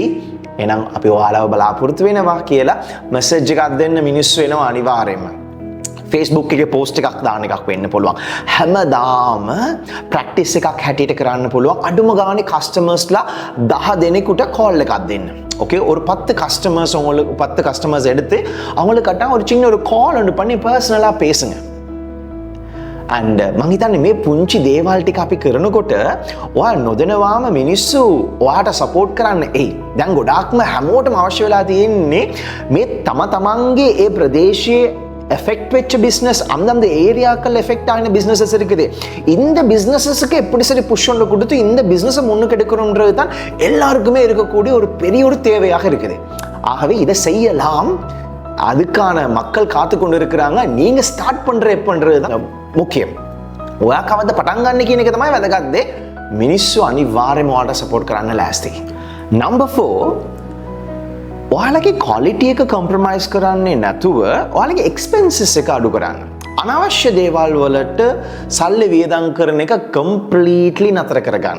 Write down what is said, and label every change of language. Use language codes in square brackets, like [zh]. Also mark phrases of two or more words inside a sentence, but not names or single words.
[si] එහෙනම් අපි ඔයාලව බලාපොරොත්තු වෙනවා කියලා මැසේජ් එකක් දෙන්න මිනිස්සු එනවා අනිවාර්යයෙන්ම. Facebook එකේ post එකක් දාන එකක් වෙන්න පුළුවන්. හැමදාම practice එකක් හැටියට කරන්න පුළුවන්. අඩුම ගානේ customers-ලා 10 දෙනෙකුට call එකක් දෙන්න. [ta] ஓகே, ஒரு 10 கஸ்டமர்ஸ் உங்களுக்கு 10 கஸ்டமர்ஸ் எடுத்து அவங்களுக்கிட்ட ஒரு சின்ன ஒரு கால் ஒன்று பண்ணி பர்சனலாக பேசுங்க. [si] and මං හිතන්නේ මේ පුංචි දේවල් ටික අපි කරනකොට ඔයා නොදැනවාම මිනිස්සු ඔයාට සපෝට් කරන්න එයි. දැන් ගොඩාක්ම හැමෝටම අවශ්‍ය වෙලා තියෙන්නේ මේ තමන්ගේ ඒ ප්‍රදේශයේ [ta] எஃபெக்ட் வெச்ச பிசினஸ் அந்தந்த ஏரியாக்கள் எஃபெக்ட் ஆகின பிசினஸஸ் இருக்குது. இந்த பிசினஸஸ்க்கு எப்படி சரி புஷ் ஒன்று கொடுத்து இந்த பிசினஸை முன்னுக்கு எடுக்கணுன்றது தான் எல்லாருக்குமே இருக்கக்கூடிய ஒரு பெரிய ஒரு தேவையாக இருக்குது. ஆகவே இதை செய்யலாம், அதுக்கான மக்கள் காத்து கொண்டு இருக்கிறாங்க. நீங்க ஸ்டார்ட் எப்பன்றது தான் முக்கியம். [si] ඔයා කවද්ද පටන් ගන්න කියන එක තමයි වැදගත් දේ. මිනිස්සු අනිවාර්යයෙන්ම ඔයාලට සපෝට් කරන්න ලෑස්ති. number 4, ඔයාලගේ ක්වොලිටි එක කම්ප්‍රොමයිස් කරන්නේ නැතුව ඔයාලගේ එක්ස්පෙන්සස් එක අඩු කරන්න. අනවශ්‍ය දේවල් වලට සල්ලි වියදම් කරන එක කම්ප්ලීට්ලි නතර කරගන්න.